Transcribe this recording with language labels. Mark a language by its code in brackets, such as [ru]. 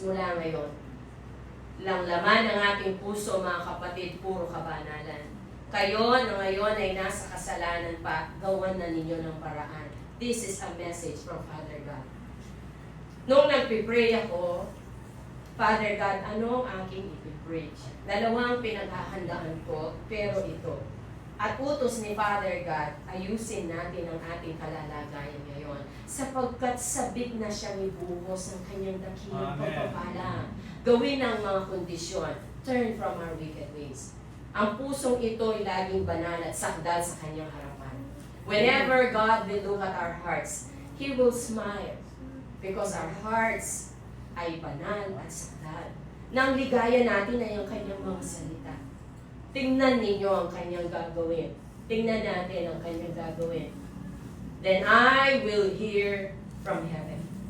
[tl] Mula ngayon, lang laman ng ating puso, mga kapatid, puro kabanalan. Kayo na ngayon ay nasa kasalanan pa, gawan na ninyo ng paraan. [en] This is a message from Father God. [tl] Nung nagpipray ako, Father God, ano ang aking ipipreach? Dalawang pinaghahandaan ko, pero ito. At utos ni Father God, ayusin natin ang ating kalalagayan ngayon. Sapagkat sabik na siyang ibuhos ng kanyang dakilang pagpapala. Gawin ang mga kondisyon. [en] Turn from our wicked ways. [tl] Ang pusong ito ay laging banal at sakdal sa kanyang harapan. [en] Whenever God will look at our hearts, He will smile. Because our hearts [tl] ay banal at sakdal. Nang ligaya natin ay ang kanyang mga salita. Tingnan ninyo ang kanyang gagawin. Tingnan natin ang kanyang gagawin. [en] Then I will hear from heaven.